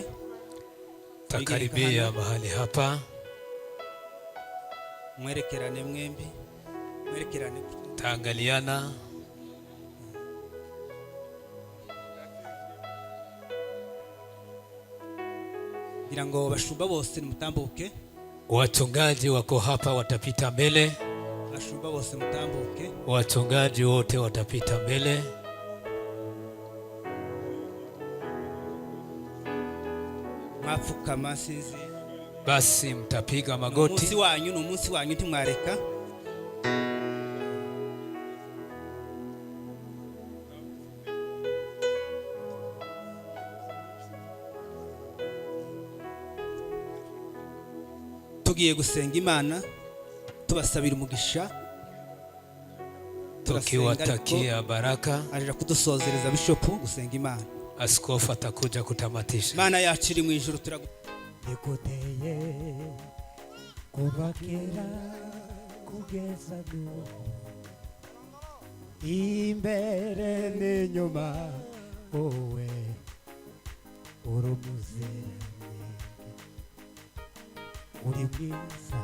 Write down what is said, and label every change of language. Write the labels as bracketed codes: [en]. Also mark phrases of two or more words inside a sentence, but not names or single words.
[sw] Takaribia mahali hapa. [rw] Mwerekerane mwembi. Mwerekerane. [sw] Taangaliana. [rw] Ngira ngo bashumba bose mutambuke. [sw] Wachungaji wako hapa watapita mbele. [rw] Bashumba bose mutambuke. [sw] Wachungaji wote watapita mbele. [rw] Mwapfukama sinzi. [sw] Basi mtapiga magoti. [rw] Umunsi wanyu ntimwareka. Tugiye gusenga Imana, tubasabira umugisha, [sw] tukiwatakia baraka. [rw] Aje kudusozereza bishopu gusenga Imana. [sw] askofu atakuja kutamatisha. [rw] Mana yacu iri mu ijuru nikuteye kuva kera kugeza n'ubu, imbere n'inyuma wowe uri umuziranenge, uri mwiza.